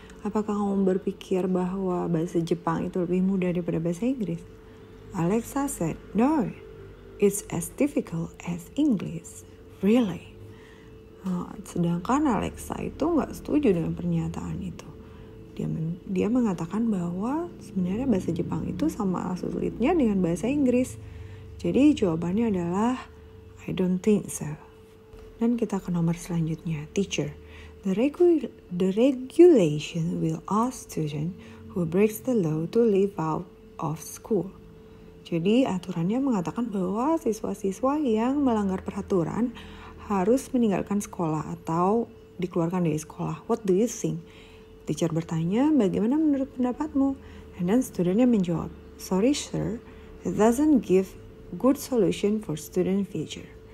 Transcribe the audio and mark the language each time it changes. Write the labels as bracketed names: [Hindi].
[Indonesian] Apakah kamu berpikir bahwa bahasa Jepang itu lebih mudah daripada bahasa Inggris? [English] Alexa said, no. It's as difficult as English, really. [Indonesian] Sedangkan Alexa itu nggak setuju dengan pernyataan itu. Dia mengatakan bahwa sebenarnya bahasa Jepang itu sama sulitnya dengan bahasa Inggris. Jadi jawabannya adalah [English] I don't think so. [Indonesian] Dan kita ke nomor selanjutnya, teacher. [English] The regulation will ask student who breaks the law to leave out of school. [Indonesian] Jadi aturannya mengatakan bahwa siswa-siswa yang melanggar peraturan harus meninggalkan sekolah atau dikeluarkan dari sekolah. [English] What do you think? [Indonesian] Teacher bertanya, bagaimana menurut pendapatmu? [English] And then [Indonesian] studentnya menjawab, [English] sorry sir, it doesn't give good solution for student future.